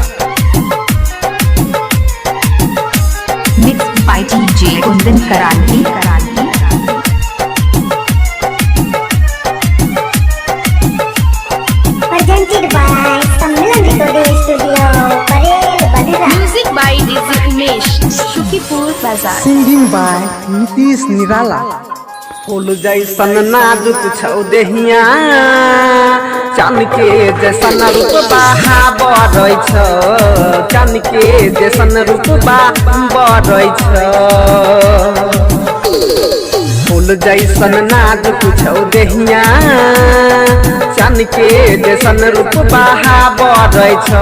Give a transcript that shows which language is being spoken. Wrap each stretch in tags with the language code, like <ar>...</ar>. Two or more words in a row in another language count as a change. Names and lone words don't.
<en>Mixed by DJ Kundan Karanti. Presented by Sammilan Recording Studio, Parel Badhra. Music by DJ Umesh, Shukipur Bazaar. Singing by Nitish Nirala.</en> <mai>फूल जैसन नाजुक छौ देहिया चान के जैसन रूप बहाबरै छ चान के जैसन रूप बहाबरै छ फूल जैसन नाजुक छौ देहिया चान के जैसन रूप बहाबरै छ</mai>